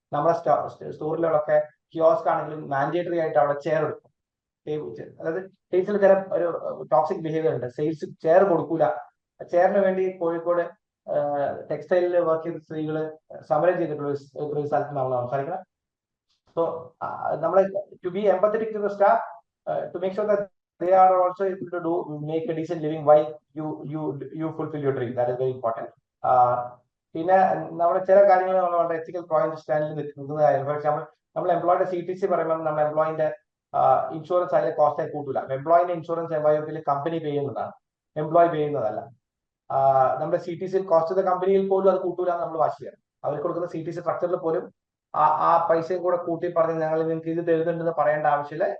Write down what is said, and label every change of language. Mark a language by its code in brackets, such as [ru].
[ml] നമ്മുടെ സ്റ്റോറിലൊക്കെ കിയോസ്ക് ആണെങ്കിലും മാൻഡേറ്ററി ആയിട്ട് അവിടെ ചെയർ എടുക്കും. അതായത് സെയിൽസിൽ ചില ഒരു ടോക്സിക് ബിഹേവിയർ ഉണ്ട്. സെയിൽസ് ചെയർ കൊടുക്കൂല. ചെയറിന് വേണ്ടി കോഴിക്കോട് ടെക്സ്റ്റൈലിൽ വർക്ക് ചെയ്ത സ്ത്രീകൾ സമരം ചെയ്തിട്ടുള്ള ഒരു സ്ഥലത്ത് നമ്മൾ സംസാരിക്കണം. [en] So to be empathetic to the staff, to make sure that they are also able to make a decent living while you fulfill your dream. That is very important. [ml] പിന്നെ നമ്മുടെ ചില കാര്യങ്ങൾ നമ്മൾ വളരെ എത്തിക്കൽ പോയിന്റ് സ്റ്റാൻഡിൽ നിൽക്കുന്നതായിരുന്നു. ഫോർ എക്സാമ്പിൾ നമ്മൾ എംപ്ലോയിയുടെ CTC പറയുമ്പോൾ നമ്മൾ എംപ്ലോയിന്റെ ഇൻഷുറൻസ് അതിലെ കോസ്റ്റ് ആയി കൂട്ടില്ല. എംപ്ലോയിന്റെ ഇൻഷുറൻസ് MYOP കമ്പനി പേ ചെയ്യുന്നതാണ്, എംപ്ലോയി പേ ചെയ്യുന്നതല്ല. നമ്മുടെ CTC കോസ്റ്റ് കമ്പനിയിൽ പോലും അത് കൂട്ടൂല നമ്മൾ വാശിയാണ്. അവർ കൊടുക്കുന്ന CTC സ്ട്രക്ചറിൽ പോലും ആ പൈസയും കൂടെ കൂട്ടി പറഞ്ഞ് ഞങ്ങൾ നിങ്ങൾക്ക് ഇത് തരുന്നുണ്ടെന്ന് പറയേണ്ട ആവശ്യമില്ല.